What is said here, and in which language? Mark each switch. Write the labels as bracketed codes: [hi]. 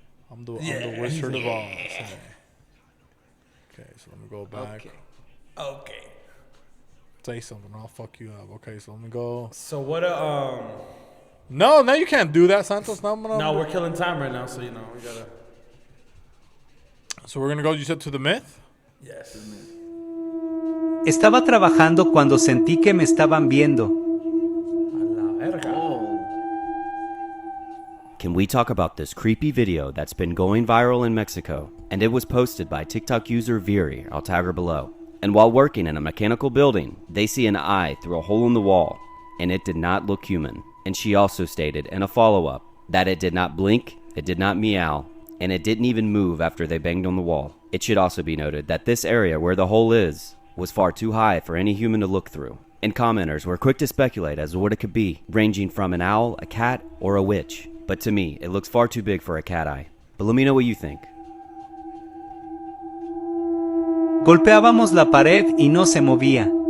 [en] I'm the Wizard of Oz. Hey. Okay, so let me go back. Okay. Say something, I'll fuck you up. Okay, so let me go. So what? No, you can't do that, Santos. No, we're killing time right now, so we gotta. So we're gonna go. You said to the myth. Yes. [es] Estaba trabajando cuando sentí que me estaban viendo. A la verga. [en] Can we talk about this creepy video that's been going viral in Mexico? And it was posted by TikTok user Viri. I'll tag her below. And while working in a mechanical building, they see an eye through a hole in the wall, and it did not look human. And she also stated in a follow-up that it did not blink, it did not meow, and it didn't even move after they banged on the wall. It should also be noted that this area where the hole is was far too high for any human to look through. And commenters were quick to speculate as to what it could be, ranging from an owl, a cat, or a witch. But to me, it looks far too big for a cat eye. But let me know what you think. [es] Golpeábamos la pared y no se movía.